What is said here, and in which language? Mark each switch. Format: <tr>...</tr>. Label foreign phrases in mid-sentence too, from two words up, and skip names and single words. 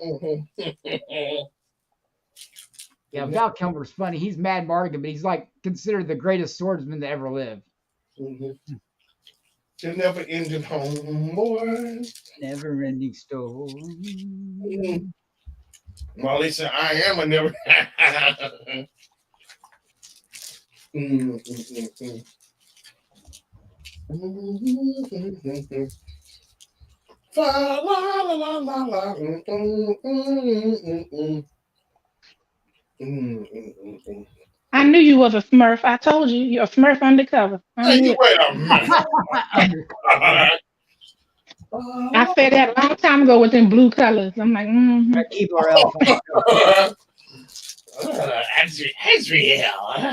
<en>Yeah, Val Kilmer's funny. He's Mad Mardigan, but he's like considered the greatest swordsman to ever live. The Never Ending Homeboy. Never ending story. Marlene said, "I am a never." Fa la la la la la. I knew you was a Smurf. I told you, you're a Smurf undercover. I Hey, knew you it. wait a minute. I said that a long time ago with them blue colors. I'm like, mm-hmm. Keebler Elf. Azriel.</en>